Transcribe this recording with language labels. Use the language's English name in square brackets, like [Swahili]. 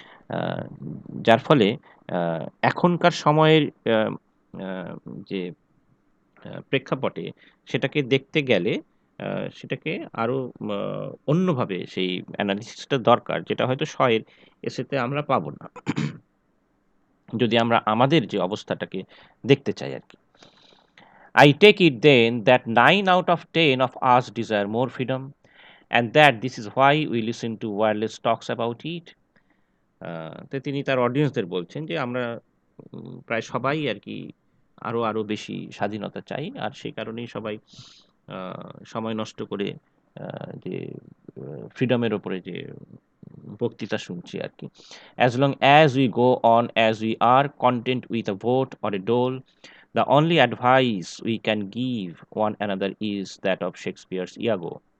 [Bangla] আ যার ফলে আ এখনকার সময়ের আ আ যে প্রেক্ষাপটে সেটাকে দেখতে গেলে আ সেটাকে আরো আ অন্যভাবে সেই এনালিসিসটা দরকার, যেটা হয়তো এর এসেতে আমরা পাবো না। যদি আমরা আমাদের যে অবস্থাটাকে দেখতে চাই আরকি। [English] I take it then that 9 out of 10 of us desire more freedom and that this is why we listen to wireless talks about it. [Bangla] তো তিনি তার অডিয়েন্সদের বলছেন যে আমরা প্রায় সবাই আর কি আরো বেশি স্বাধীনতা চাই, আর সেই কারণেই সবাই সময় নষ্ট করে যে ফ্রিডমের ওপরে যে বক্তৃতা শুনছি আর কি। [English] As long as we go on as we are, content with a vote or a dole, the only advice we can give one another is that of Shakespeare's Iago.